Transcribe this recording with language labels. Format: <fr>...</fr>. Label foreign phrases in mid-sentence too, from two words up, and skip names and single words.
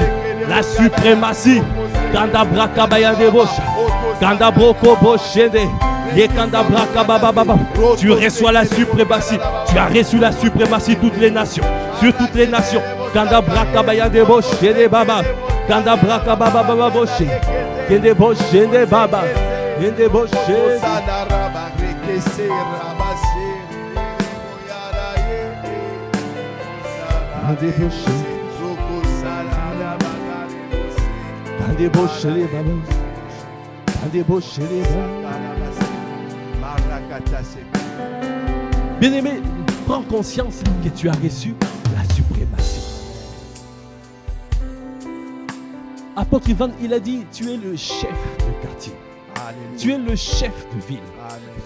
<fr>La suprématie. Tu reçois la suprématie. Tu as reçu la suprématie de toutes les nations. Sur toutes les nations. Kanda braka baba baba boshi, kende boshi ne baba, kende boshi. Kande boshi, kande boshi le baba, kande boshi le baba. Bien-aimé, prends conscience que tu as reçu la suprématie. Apôtre Ivan, il a dit, tu es le chef de quartier. Alléluia. Tu es le chef de ville. Alléluia.</fr>